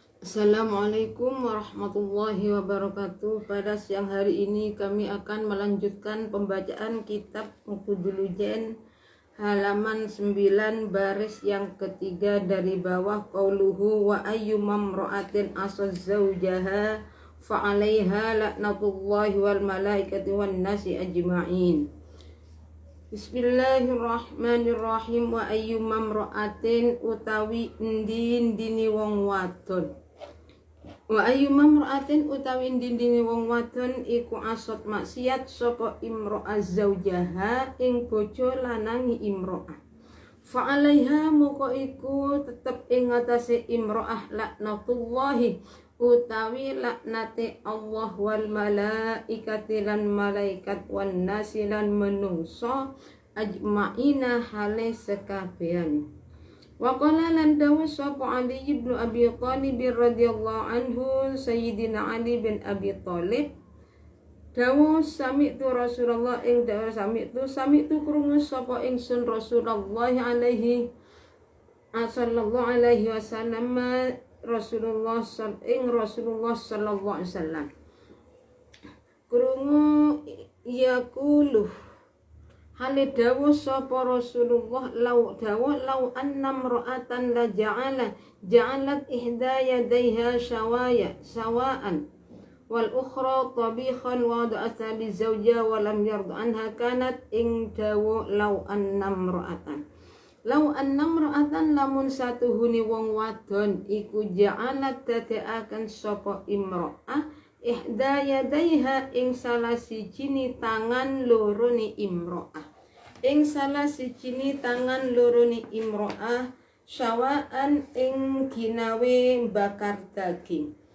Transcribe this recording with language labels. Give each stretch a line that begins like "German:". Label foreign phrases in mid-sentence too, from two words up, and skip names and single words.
Arabic: السلام عليكم ورحمة الله وبركاته.
Indonesian: Pada siang hari ini kami akan melanjutkan pembacaan kitab Muqaddulujen halaman 9 baris yang ketiga dari bawah.
Arabic: قوله وأيما امرأة عصت زوجها فعليها لعنة الله والملائكة والناس أجمعين.
Javanese: Bismillahirrahmanirrahim.
Arabic: وأيما امرأة
Javanese: utawi dini wong wadon.
Arabic: وأيما امرأة
Javanese: utawi dini wong wadon iku asot maksiat sapa
Arabic: امرأة زوجها
Javanese: ing bojo lanangi imro'ah. Fa'alaiha muka iku tetep ing ngatasé imro'ah laknatullahi utawi laknate Allah
Arabic: والملائكة
Javanese: lan malaikat
Arabic: والناس
Javanese: lan menungso ajma'ina hale sekabehan.
Arabic: وقال
Javanese: lan dawu sapa Ali bin Abi Thalib
Arabic: رضي الله عنه,
Javanese: Sayyidina Ali bin Abi Thalib dawu sami'tu Rasulullah ing dawu sami'tu krungu sapa ingsun Rasulullah
Arabic: صلى الله عليه وسلم
Javanese: Rasulullah
Arabic: صلى الله عليه وسلم
Javanese: krungu yaqulu hale dawu sapa Rasulullah
Arabic: لو أن امرأة لا جعلت إحدى يديها شواء والأخرى طبيخا ودعت بزوج ولم يرض عنها كانت
Javanese: ing dawu
Arabic: لو أن امرأة
Javanese: lamun satuhuni wong wadon iku ja'alat dadekaken sapa imro'ah
Arabic: إحدى يديها
Javanese: ing salah sijine tangan lorone imro'ah syawaan ing ginawe bakar daging